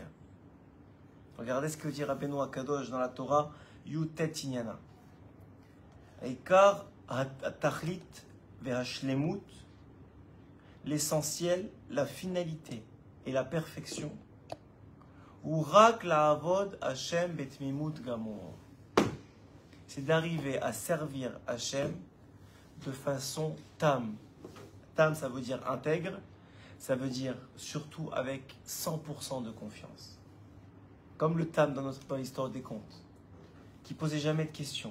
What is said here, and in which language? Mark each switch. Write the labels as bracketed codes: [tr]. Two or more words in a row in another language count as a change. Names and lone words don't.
[fr] Regardez ce que dit Rabbeinu Akadosh dans la Torah, Yutet Inyana. [he] עיקר התכלית והשלמות, [fr] l'essentiel, la finalité et la perfection. [he] ורק לעבוד השם בתמימות גמור. [fr] C'est d'arriver à servir Hashem de façon tam. Tam, ça veut dire intègre. Ça veut dire surtout avec 100% de confiance. Comme le Tam dans l'histoire des contes, qui posait jamais de questions.